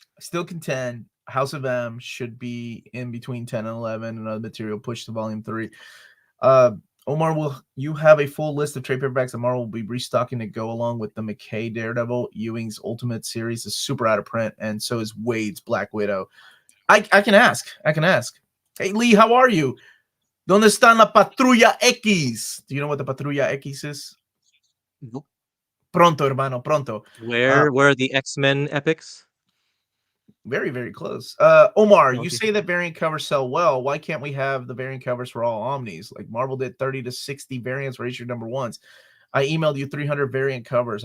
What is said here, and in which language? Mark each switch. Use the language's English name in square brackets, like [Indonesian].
[English] I still contend House of M should be in between 10 and 11, and other material pushed to volume 3. Omar, will you have a full list of trade paperbacks? Omar will be restocking to go along with the McKay Daredevil. Ewing's Ultimate Series is super out of print, and so is Wade's Black Widow. I can ask. Hey, Lee, how are you? [Spanish] ¿Dónde está la Patrulla X? [English] Do you know what the Patrulla X is? Nope. [Spanish] Pronto, hermano, pronto. [English] Where are the X-Men epics? Very, very close. Omar, you Okay. say that variant covers sell well. Why can't we have the variant covers for all Omnis? Like Marvel did 30 to 60 variants for issue number ones. I emailed you 300 variant covers.